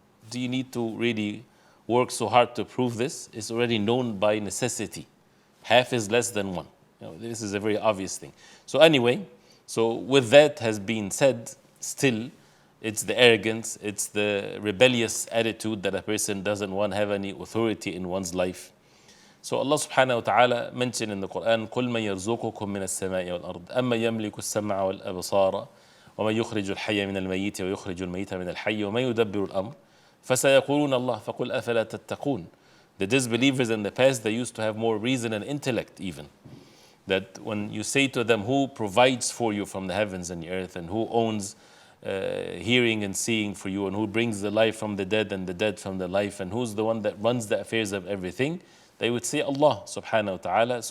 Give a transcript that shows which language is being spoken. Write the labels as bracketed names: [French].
[English] Do you need to really work so hard to prove this? It's already known by necessity. Half is less than one. This is a very obvious thing. So anyway, So with that has been said, still it's the arrogance, it's the rebellious attitude that a person doesn't want to have any authority in one's life. So Allah subhanahu wa ta'ala mentioned in the Quran, [Arabic] قُلْ مَنْ يَرْزُقُكُم مِّنَ السَّمَاءِ وَالْأَرْضِ أَمَّا يَمْلِكُ السَّمْعَ وَالْأَبْصَارَ وَمَنْ يُخْرِجُ الْحَيَّ مِنَ الْمَيِّتِ وَيُخْرِجُ الْمَيِّتَ مِنَ الْحَيِّ وَمَنْ يُدَبِّرُ الْأَمْرَ فَسَيَقُولُونَ اللَّهُ فَقُلْ أَفَلَا تَتَّقُونَ. [English] The disbelievers in the past, they used to have more reason and intellect even. That when you say to them, who provides for you from the heavens and the earth, and who owns hearing and seeing for you, and who brings the life from the dead and the dead from the life, and who's the one that runs the affairs of everything, they would say Allah subhanahu wa ta'ala.